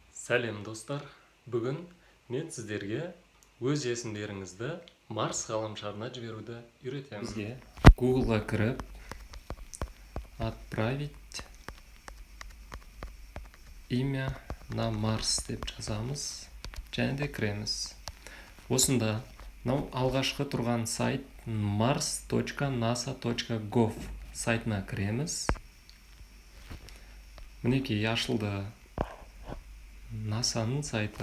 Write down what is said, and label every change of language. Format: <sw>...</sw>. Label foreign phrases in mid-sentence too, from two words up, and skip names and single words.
<kk>Сәлем достар, бүгін мен сіздерге өз есімдеріңізді Марс ғаламшарына жіберуді үйретемін. Бізге Google-ға кіріп,</kk> <ru>отправить имя на Марс</ru> <kk>деп жазамыз, және де кіреміз. Осында алғашқы тұрған сайт mars.nasa.gov сайтына кіреміз. Мінекей ашылды. NASA'ның сайты.</kk>